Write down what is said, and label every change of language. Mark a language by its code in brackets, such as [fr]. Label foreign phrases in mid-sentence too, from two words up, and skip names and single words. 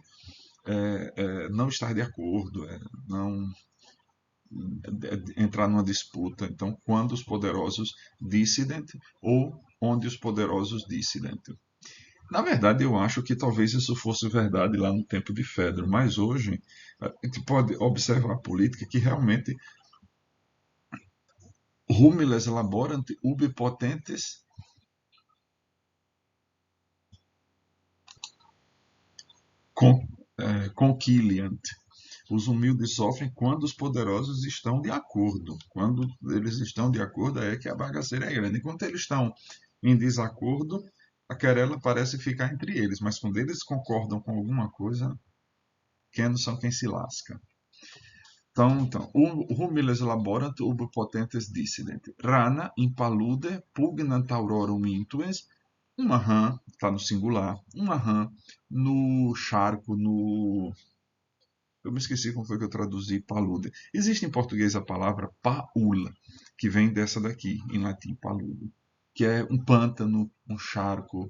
[pt] Não estar de acordo, não entrar numa disputa. Então, quando os poderosos dissident ou onde os poderosos dissident. Na verdade, eu acho que talvez isso fosse verdade lá no tempo de Fedro, mas hoje a gente pode observar a política que realmente [la] humiles laborant ubi potentes conciliant. [pt] Os humildes sofrem quando os poderosos estão de acordo. Quando eles estão de acordo é que a bagaceira é grande. Enquanto eles estão em desacordo, a querela parece ficar entre eles. Mas quando eles concordam com alguma coisa, pequenos são quem se lasca. Então, [la] humiles laborant ubi potentes dissident. Rana in palude pugnant aurorum intuens. [pt] Uma rã, está no singular, uma rã no charco, no... Eu me esqueci como foi que eu traduzi palude. Existe em português a palavra paula, que vem dessa daqui, em latim, palude, que é um pântano, um charco.